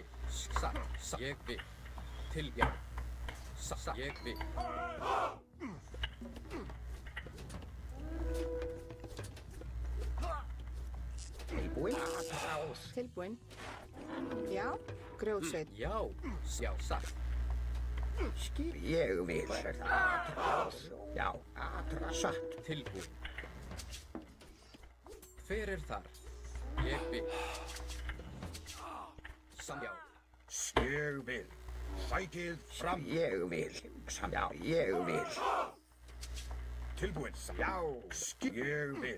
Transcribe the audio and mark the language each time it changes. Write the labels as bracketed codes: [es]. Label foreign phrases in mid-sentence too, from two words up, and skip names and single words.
[is] Satt. Ég vil. Til já. Satt. Ég vil. Tilbúin. Atrás. Tilbúin. Já, grjótsveit. Já. Já. Satt. Skip. Ég vil. Atrás. Já. Atrás. Satt. Tilbúin. Hver er þar? Ég vil. Já. Ég vil. Sækið fram. Ég vil. Já. Ég vil. Tilbúin. Já. Ég vil.